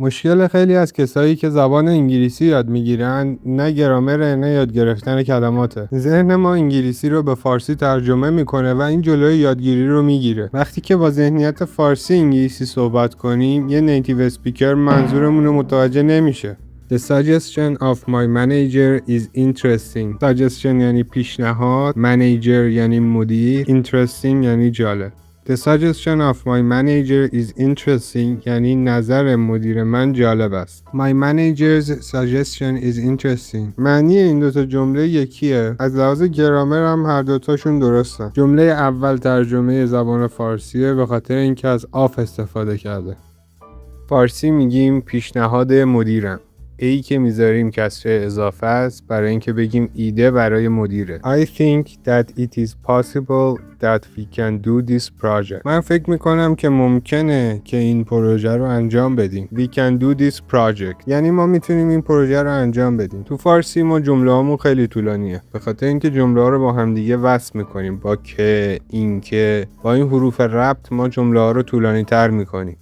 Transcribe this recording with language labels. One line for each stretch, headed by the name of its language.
Persian: مشکل خیلی از کسایی که زبان انگلیسی یاد میگیرن نه گرامر نه یاد گرفتن کلماته. ذهن ما انگلیسی رو به فارسی ترجمه میکنه و این جلوی یادگیری رو میگیره. وقتی که با ذهنیت فارسی انگلیسی صحبت کنیم یه نیتیو اسپیکر منظورمون رو متوجه نمیشه.
English: The suggestion of my manager is interesting.
Persian: Suggestion یعنی پیشنهاد، manager یعنی مدیر، interesting یعنی جالب.
English: The suggestion of my manager is interesting
Persian: یعنی نظر مدیر من جالب است.
English: My manager's suggestion is interesting.
Persian: معنی این دوتا جمله یکیه. از لحاظ گرامر هم هر دوتاشون درستن. جمله اول ترجمه زبان فارسیه به خاطر اینکه از آف استفاده کرده. فارسی میگیم پیشنهاد مدیرم. ای که میذاریم کسره اضافه است برای اینکه بگیم ایده برای مدیره.
English: I think that it is possible that we can do this project.
Persian: من فکر میکنم که ممکنه که این پروژه رو انجام بدیم.
English: We can do this project.
Persian: یعنی ما میتونیم این پروژه رو انجام بدیم. تو فارسی ما جمله هامون خیلی طولانیه. به خاطر اینکه جمله ها رو با هم دیگه وصل میکنیم. با که، این که، با این حروف ربط ما جمله ها رو طولانی تر میکنیم.